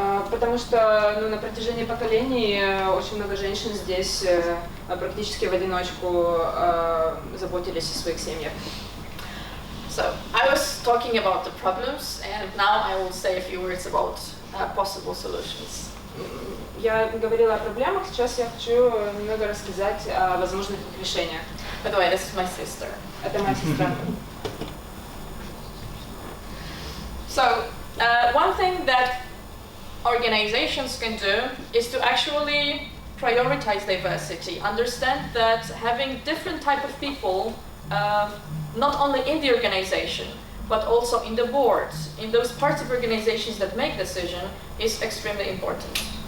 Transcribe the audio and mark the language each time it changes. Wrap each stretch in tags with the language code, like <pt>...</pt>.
<ru>Потому что на протяжении поколений очень много женщин здесь практически в одиночку заботились о своих семьях.</ru> <en>So I was talking about the problems, and now I will say a few words about possible solutions.</en> <ru>Я говорила о проблемах, сейчас я хочу немного рассказать о возможных их решениях.</ru> <en>By the way, this is my sister.</en> <ru>Это моя сестра.</ru> <en>So one thing that organizations can do is to actually prioritize diversity. Understand that having different type of people, not only in the organization, but also in the boards, in those parts of organizations that make decision, is extremely important.</en>